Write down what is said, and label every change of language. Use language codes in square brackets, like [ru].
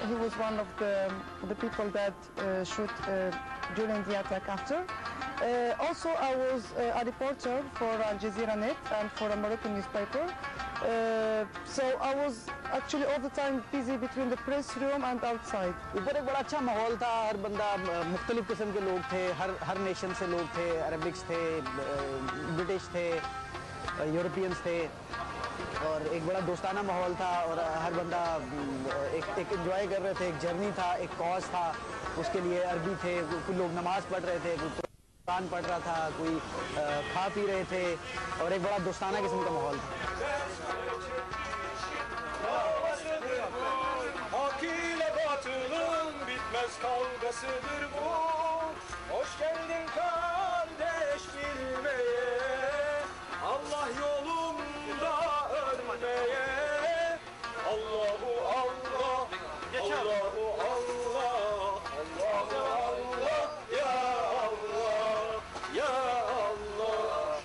[en] He was one of the people that shoot during the attack after. Also, I was a reporter for Al Jazeera Net and for a Moroccan newspaper. So I was actually all the time busy between the press room and outside. [hi] ऊपर एक बड़ा अच्छा माहौल था, हर बंदा मुख्तलिफ किस्म के लोग थे, हर नेशन से लोग थे, अरबिक्स थे, ब्रिटिश थे, यूरोपियंस थे, और एक बड़ा दोस्ताना माहौल था, और हर बंदा एक एंजॉय कर रहे थे, एक जर्नी था, एक कॉज था, उसके लिए अरबी थे, कुछ लोग नमाज पढ़ रहे थे, कोई कुरान पढ़ रहा था, कोई खा पी रहे थे, और एक बड़ा दोस्ताना किस्म का माहौल था. [tr] Hak ile batılın bitmez kavgasıdır bu. Hoş geldin kardeş bilmeye, Allah yolunda ölmeye. [ar] Allahu Allah, Allahu Allah, Allahu Allah, ya Allah, ya Allah.